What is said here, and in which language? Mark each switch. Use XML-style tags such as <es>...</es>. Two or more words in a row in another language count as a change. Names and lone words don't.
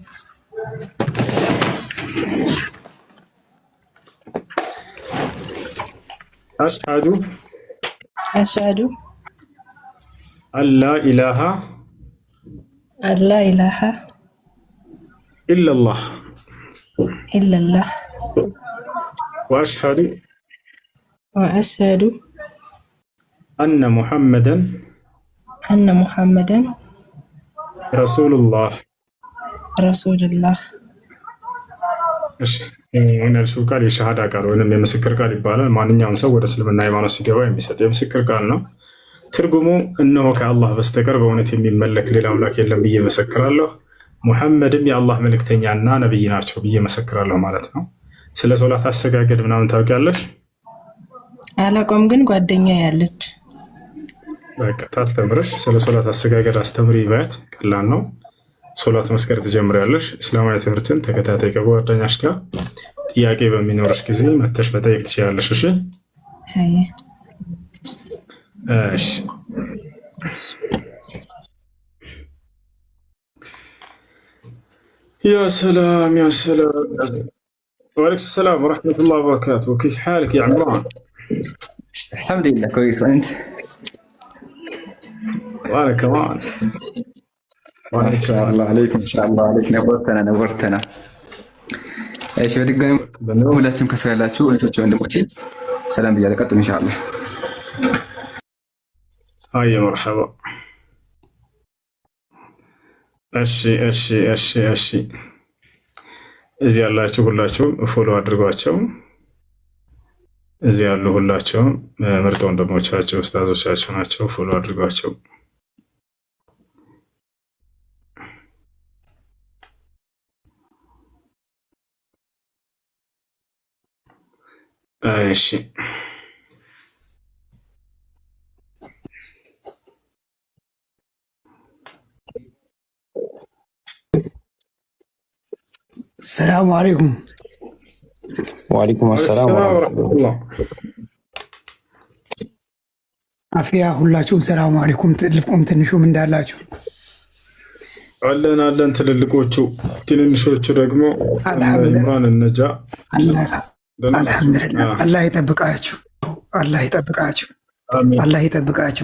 <ar>አሽሀዱ አሽሀዱ ألا إله إلا الله وأشهد أن محمدا رسول الله هنا الشو قال</ar> <am>የሸሃዳ ቃል ወይም የምስክር ቃል ይባላል። ማንኛውም ሰው ወደ እስልምና ሃይማኖት ሲገባ የሚሰጥ የምስክር ቃል ነው። ትርጉሙ እነሆ ከአላህ በስተቀር በእውነት የሚመለክ ሌላ አምላክ የለም ብዬ መሰክራለሁ፣ ሙሐመድም የአላህ መልእክተኛና ነብይ ናቸው ብዬ መሰክራለሁ ማለት ነው። ስለ ሶላት አሰጋገድ ምናምን ታውቂያለሽ? አላውቅም፣ ግን ጓደኛ ያለች በቃ ታስተምርሽ። ስለ ሶላት አሰጋገድ አስተምሪ ባት ቀላል ነው። ሶላት መስገድ ትጀምሪያለሽ። እስላማዊ ትምህርትን ተከታታይ ከጓደኛሽ ጋር ጥያቄ በሚኖርሽ ጊዜ መተሽ መጠየቅ ትችላለሽ። እሺ እሺ</am> <ar>يا سلام يا سلام. وعليكم السلام ورحمة الله وبركاته. كيف حالك يا عمران؟ الحمد لله كويس، وانت؟ وانا كمان. ما شاء الله عليكم، ما شاء الله عليك، نورتنا. ايش بدكم</ar> <am>ሁላችሁም ከስራላችሁ እህቶች ወንድሞቼ ሰላም ብያለሁ። ቀጥሉ ኢንሻአላህ።</am> <ar>هاي مرحبا.</ar> <am>እሺ እሺ እሺ እሺ እዚህ ያላችሁ ሁላችሁም ፎሎ አድርጓቸው። እዚህ ያሉ ሁላችሁም ምርጥ ወንድሞቻቸው ኡስታዞቻቸው ናቸው። ፎሎ አድርጓቸው። እሺ</am> <ar>السلام عليكم. وعليكم السلام ورحمة الله.</ar> <am>አፍያ ሁላችሁም</am> <ar>سلام عليكم።</ar> <am>ትልቁም ትንሹም እንዳላችሁ አለን አለን። ትልልቆቹ ትንንሾቹ ደግሞ ኢምራን ነጃ አልሐምዱሊላህ። አላህ ይጠብቃችሁ፣ አላህ ይጠብቃችሁ፣ አላህ ይጠብቃችሁ።</am>